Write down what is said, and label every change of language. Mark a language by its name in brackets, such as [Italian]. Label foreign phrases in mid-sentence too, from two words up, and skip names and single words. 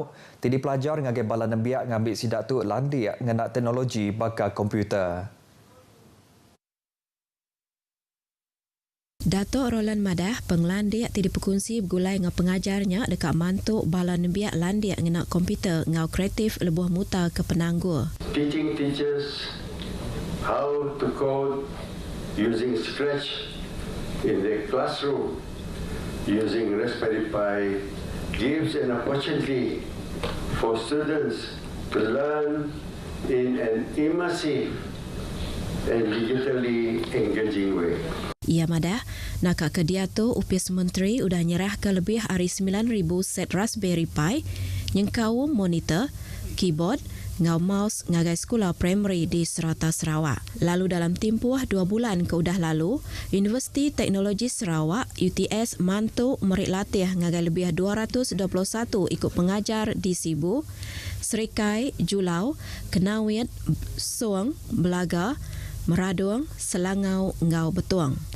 [Iban] Ti pelajar ngagai bala nembiak ngambil sidak tu landiak ngena teknologi bakal komputer. Datuk Roland Madah penglandiak ti diperkongsi bergulai dengan pengajarnya dekat mantuk bala nembiak landiak ngena komputer ngau kreatif lebuh muta ke penanggur. [English] Teaching teachers how to code using Scratch in the classroom using Raspberry Pi gives an opportunity for students to learn in an immersive and digitally engaging way. [Iban] Ia madah, nakak ke dia tu UPIS Menteri udah nyerah ke lebih hari 9,000 set Raspberry Pi, nyengkau [English] monitor, keyboard, [Iban] ngau mouse ngagai sekolah primary di Serata Sarawak. Lalu dalam tempoh 2 bulan ke udah lalu, Universiti Teknologi Sarawak UTS mantu merik latih ngagai lebih 221 ikut pengajar di Sibu, Serikai, Julau, Kenawit, Suang, Belaga, Meradung, Selangau, Ngau Betuang.